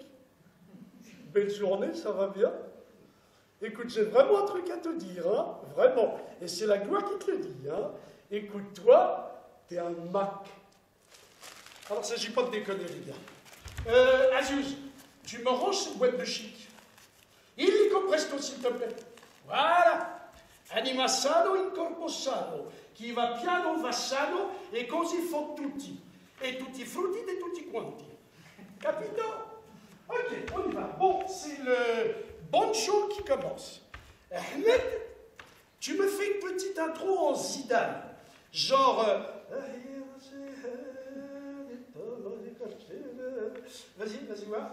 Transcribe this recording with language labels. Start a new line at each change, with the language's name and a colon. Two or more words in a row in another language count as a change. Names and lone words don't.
French: Belle journée, ça va bien? Écoute, j'ai vraiment un truc à te dire, hein? Vraiment. Et c'est la gloire qui te le dit, hein? Écoute, toi, t'es un Mac. Alors, il ne s'agit pas de déconner, les gars. Aziz, tu me ranges cette boîte de chic. Illico presto, s'il te plaît. Voilà.
Italian: Anima sano in corpo sano. Chi va piano va sano e così fa tutti. E tutti frutti e tutti quanti. Capito?
French: Ok, on y va. Bon, c'est le banjo qui commence. Ahmed, tu me fais une petite intro en Zidane. Genre... Vas-y, voir.